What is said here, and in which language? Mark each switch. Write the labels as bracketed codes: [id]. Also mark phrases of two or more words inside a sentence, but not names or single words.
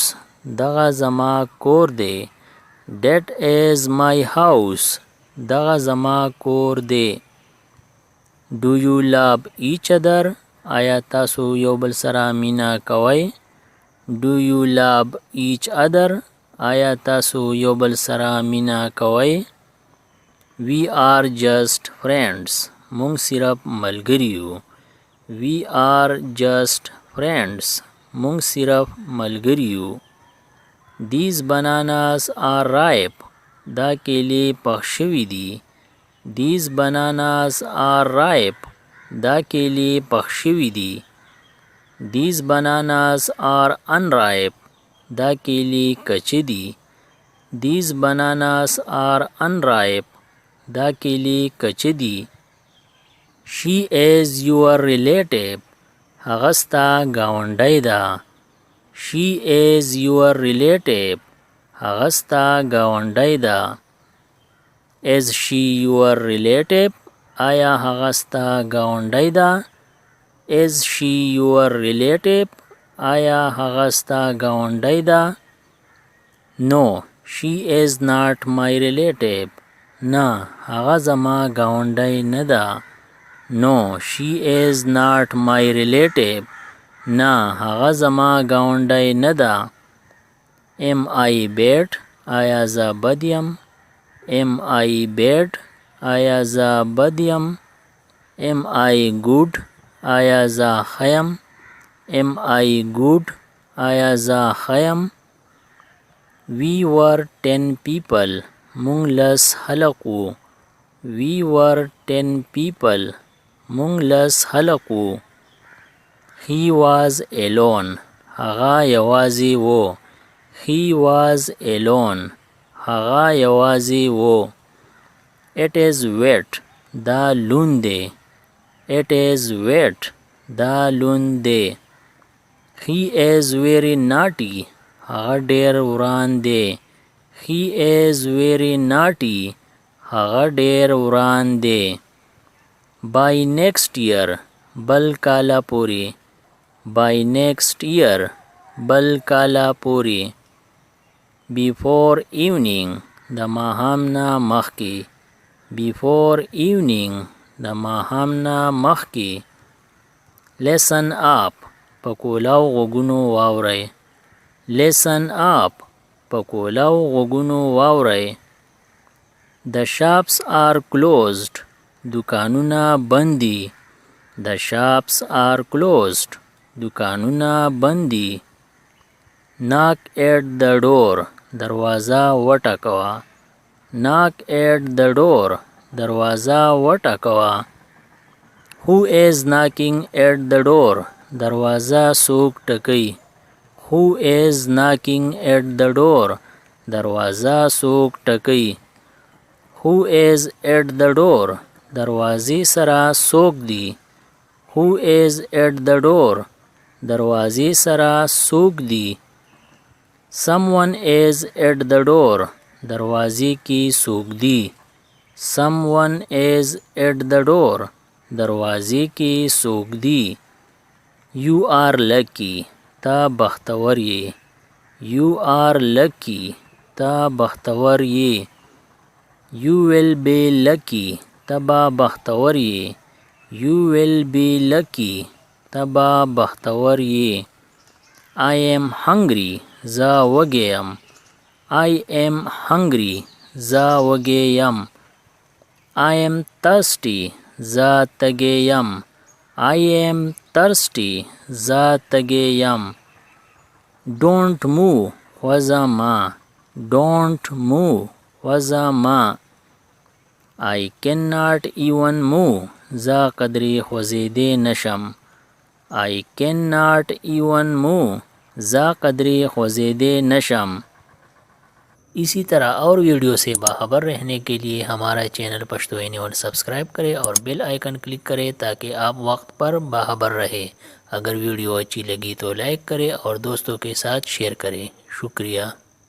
[ps] دغه زما کور دی. [en] That is my house. [ps] دغه زما کور دی. [en] Do you love each other? [ps] آیا تاسو یو بل سره مینا کوئ؟ [en] Do you love each other? [ps] آیا تاسو یو بل سره مینا کوئ؟ [en] We are just friends. [ps] مونږ صرف ملګری یو. [en] We are just friends. [ps] مونږ صرف ملګری یو. [en] These bananas are ripe. [ps] دا کیلې پخ شوي دي. [en] These bananas are ripe. [ps] دا کیلې پخ شوي دي. [en] These bananas are unripe. [ps] دا کیلې کچې دي. [en] These bananas are unripe. [ps] دا کیلې کچې دي. [en] She is your relative. [ps] هغه ستا ګاونډی ده. [en] She is your relative. [ps] هغه ستا ګاونډی ده. [en] Is she your relative? [ps] آیا هغه ستا ګاونډی ده. [en] Is she your relative? [ps] آیا هغه ستا ګاونډی ده. [en] No, she is not my relative. [ps] نه هغه زما ګاونډی نه ده. [en] No, she is not my relative. [ps] نه هغه زما ګاونډی نه ده. [en] Am I bad? [ps] آیا زه بد یم. [en] Am I bad? [ps] آیا زه بد یم. [en] Am I good? [ps] آیا زه ښه یم. [en] Am I good? [ps] آیا زه ښه یم. [en] We were 10 people. [ps] مونږ لس خلق وو. [en] We were 10 people. [ps] مونږ لس خلق وو. [en] He was alone. [ps] هغه یوازې و. [en] He was alone. [ps] هغه یوازې و. [en] It is wet. [ps] دا لوند دی. [en] It is wet. [ps] دا لوند دی. [en] He is very naughty. [ps] هغه ډېر وران دی. [en] He is very naughty. [ps] هغه ډېر وران دی. [en] By next year. [ps] بل کاله پورې. [en] By next year. [ps] بل کاله پورې. [en] Before evening. [ps] د ماښام نه مخکې. [en] Before evening. [ps] د ماښام نه مخکې. [en] Listen up. [ps] په کولاو غوږونو واورئ. [en] Listen up. [ps] په کولاو غوږونو واورئ. [en] The shops are closed. [ps] دکانونه بند دي. [en] The shops are closed. [ps] دکانونه بند دي. [en] Knock at the door. [ps] دروازه وټکوه. [en] Knock at the door. [ps] دروازه وټکوه. [en] Who is knocking at the door? [ps] دروازه څوک ټکوي. [en] Who is knocking at the door? [ps] دروازه څوک ټکوي. [en] Who is at the door? [ps] دروازې سره څوک دی. [en] Who is at the door? [ps] دروازې سره څوک دی. [en] Someone is at the door. [ps] دروازې کې څوک دی. [en] Someone is at the door. [ps] دروازې کې څوک دی. [en] You are lucky. [ps] تا بختور یې. [en] You are lucky. [ps] تا بختور یې. [en] You will be lucky. [ps] تبا بختور یې. [en] You will be lucky. [ps] تبا بختور یې. [en] I am hungry. [ps] زه وږی یم. [en] I am hungry. [ps] زه وږی یم. [en] I am thirsty. [ps] زه تږی یم. [en] I am thirsty. [ps] زه تږی یم. [en] Don't move. [ps] وځه مه. [en] Don't move. [ps] وځه مه. [en] I cannot even move. [ps] زه قدرې خوځېدی نشم. [en] I cannot even move. [ps] زه قدرې خوځېدی نشم. [ur] اسی طرح اور ویڈیو سے باخبر رہنے کے لیے ہمارا چینل پشتو اینی ون سبسکرائب کریں اور [en] bell icon [ur] کلک کریں تاکہ آپ وقت پر باخبر رہے. اگر ویڈیو اچھی لگی تو لائک کریں اور دوستوں کے ساتھ شیئر کریں. शुक्रिया.